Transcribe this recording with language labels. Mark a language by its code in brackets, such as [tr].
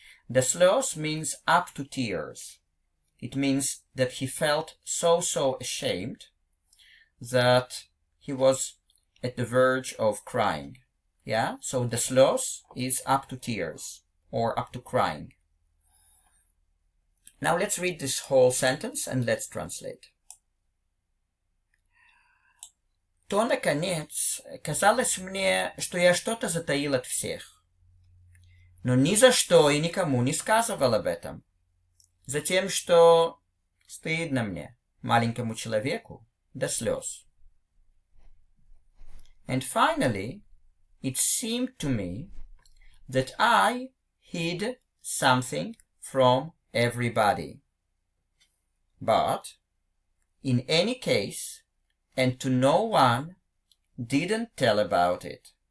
[ru] До слез [en] means up to tears. It means that he felt so ashamed that he was at the verge of crying. Yeah? So [ru] до слез [en] is up to tears, or up to crying. Now let's read this whole sentence and let's translate. [ru] То, наконец, казалось мне, что я что-то затаил от всех. Но ни за что и никому не сказывал об этом. Затем, что стыдно мне, маленькому человеку, до слез. [en] And finally, it seemed to me that I hid something from everybody. But, in any case, and to no one, didn't tell about it.